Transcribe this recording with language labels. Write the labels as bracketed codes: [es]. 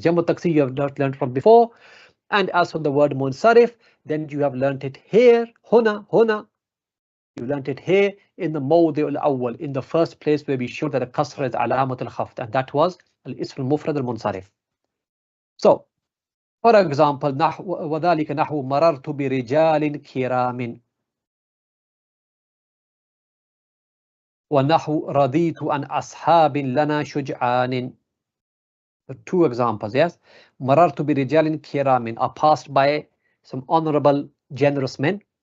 [en] جمع التكسير you have not learned from before, and as for the word munsarif then you have learned it here. هنا you learned it here in the موضع الأول, in the first place where we showed that the kasra is علامة الخفض, and that was الاسم المفرد المنصرف. So for example [ar] وذلك نحو مررت برجال كرام ونحو رضيت عن أصحاب لنا شجعان. [en] Two examples, yes. [ar] مررت برجال كرام, [en] I passed by some honorable generous men.